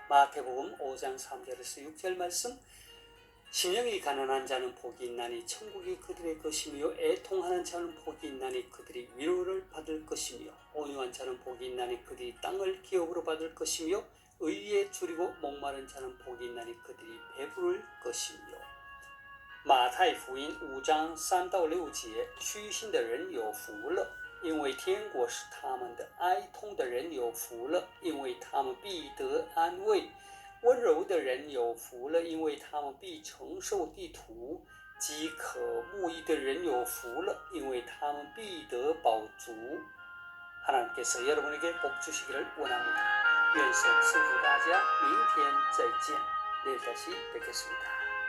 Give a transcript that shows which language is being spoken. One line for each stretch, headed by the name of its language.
Korean: 마태복음 5장 3절에서 6절 말씀, 심령이 가난한 자는 복이 있나니 천국이 그들의 것이며 애통하는 자는 복이 있나니 그들이 위로를 받을 것이며 온유한 자는 복이 있나니 그들이 땅을 기업으로 받을 것이며 의에 줄이고 목마른 자는 복이 있나니 그들이 배부를 것이며.
Chinese: 马太福音5章3到6节，虚心的人有福了，因为天国是他们的；哀痛的人有福了，因为他们必得安慰；温柔的人有福了，因为他们必承受地土；饥渴慕义的人有福了，因为他们必得饱足。
Korean: 하나님께서 여러분에게 복 주시기를 원합니다.
Chinese: 愿神赐福大家，明天再见，
Korean: 내일 다시 뵙겠습니다.